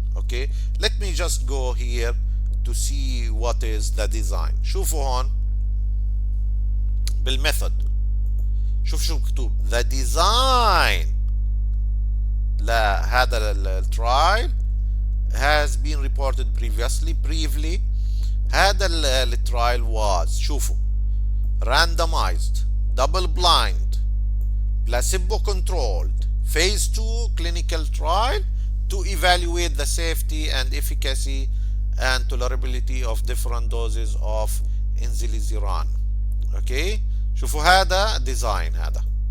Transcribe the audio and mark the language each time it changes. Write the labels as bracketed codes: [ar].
[en] Okay, let me just go here to see what is the design. [ar] شوفوا هون بالميثود، شوف شو مكتوب: [en] the design [ar] لهذا الترايل [en] has been reported previously. [ar] هذا الترايل [en] was، [ar] شوفوا، [en] randomized, double blind, placebo controlled phase 2 clinical trial to evaluate the safety and efficacy and tolerability of different doses of انزليزيران. [ar] اوكي، شوفوا هذا ديزاين هذا.